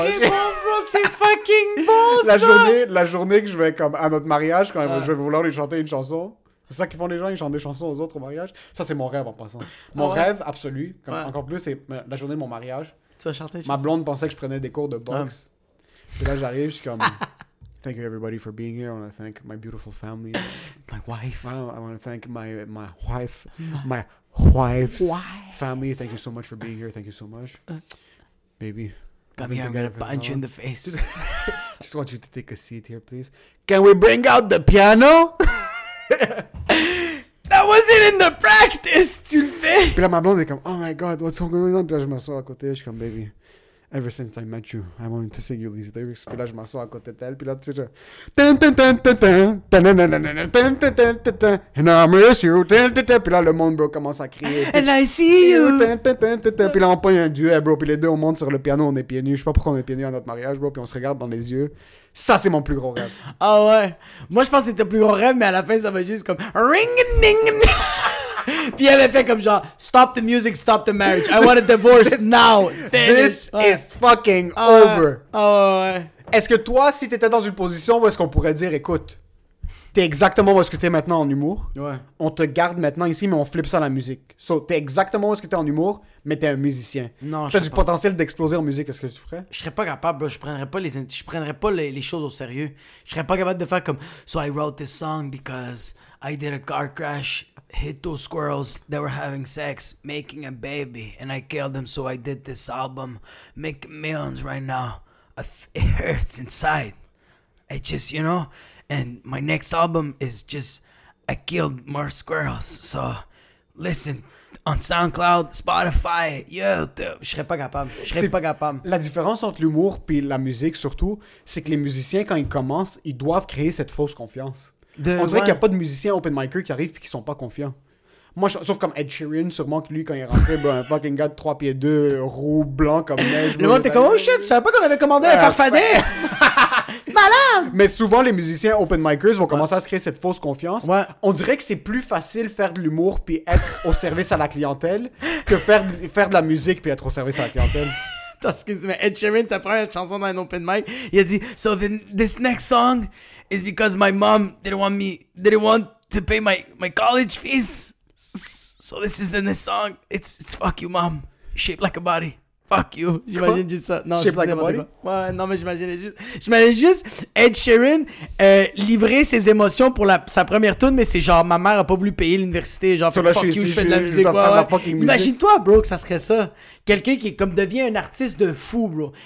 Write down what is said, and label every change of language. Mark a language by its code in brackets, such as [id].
[fr] C'est très bon, bro, c'est fucking bon, la journée que je vais, comme, à notre mariage, quand je vais vouloir lui chanter une chanson, c'est ça qu'ils font les gens, ils chantent des chansons aux autres au mariage. Ça, c'est mon rêve en passant. Mon rêve absolu, encore plus, c'est la journée de mon mariage. Tu vas chanter, ma blonde pensait que je prenais des cours de boxe. Puis là, j'arrive, je suis comme... [en] Thank you everybody for being here. I want to thank my beautiful family. My wife. I want to thank my wife's family. Thank you so much for being here. Thank you so much. Baby. Come here, I'm gonna punch you in the face. Just want you to take a seat here, please. Can we bring out the piano? That wasn't in the practice, [fr] tu le fais. Puis là, ma blonde est comme, [en] oh my god, what's going on? [fr] Puis là, je m'assois à côté, je suis comme, baby. [en] Ever since I met you, I wanted to sing you these lyrics. [fr] Puis là, je m'assois à côté d'elle. Puis là, tu sais, [en] and I miss you. [fr] Puis là, le monde, bro, commence à crier. [en] And I see you. [fr] Puis là, on pogne un duet, bro. Puis les deux, on monte sur le piano, on est pieds nus. Je sais pas pourquoi on est pieds nus à notre mariage, bro. Puis on se regarde dans les yeux. Ça, c'est mon plus gros rêve. Ah ouais. Moi, je pense que c'était le plus gros rêve, mais à la fin, ça va juste comme ring-a-ding. Puis elle a fait comme genre, [en] stop the music, stop the marriage. I want a divorce now. This is fucking over. [fr] Ouais. Est-ce que toi, si t'étais dans une position où est-ce qu'on pourrait dire, écoute, t'es exactement où est-ce que t'es maintenant en humour. Ouais. On te garde maintenant ici, mais on flippe ça à la musique. So, t'es exactement où est-ce que t'es en humour, mais t'es un musicien. Non, t'as du potentiel d'exploser en musique, est-ce que tu ferais? Je serais pas capable, bro. Je prendrais pas les choses au sérieux. Je serais pas capable de faire comme, [en] so I wrote this song because I did a car crash, hit two squirrels that were having sex, making a baby, and I killed them, so I did this album, making millions right now. It hurts inside. I just, you know, and my next album is just, I killed more squirrels, so listen on SoundCloud, Spotify, YouTube. [fr] Je serais pas capable. La différence entre l'humour et la musique, surtout, c'est que les musiciens, quand ils commencent, ils doivent créer cette fausse confiance. On dirait qu'il n'y a pas de musiciens open micer qui arrivent et qui sont pas confiants. Moi, sauf comme Ed Sheeran, sûrement que lui, quand il est rentré, un fucking gars de 3 pieds 2, roux, blanc comme neige. Le monde était comme, oh shit, je savais pas qu'on avait commandé un farfadet. Malade! Mais souvent, les musiciens open micers vont commencer à se créer cette fausse confiance. Ouais. On dirait que c'est plus facile faire de l'humour puis être au service à la clientèle que faire de la musique puis être au service à la clientèle. Excuse-moi, Ed Sheeran, sa première chanson dans un open mic, il a dit, [en] so this next song is because my mom didn't want to pay my college fees. So this is the next song. It's fuck you, mom. Shaped like a body. Fuck you. [fr] J'imagine juste ça. Non, [en] Shape [fr] je [en] like [fr] dis [en] a [fr] n'importe [en] body? [fr] quoi. Ouais, non, mais j'imagine juste Ed Sheeran livrer ses émotions pour sa première tune, mais c'est genre, ma mère a pas voulu payer l'université, genre, So là, [en] fuck you, [fr] je fais de la je musique. dois faire de Ouais, la ouais. fucking musique. Imagine-toi, bro, que ça serait ça. Quelqu'un qui est comme devient un artiste de fou, bro.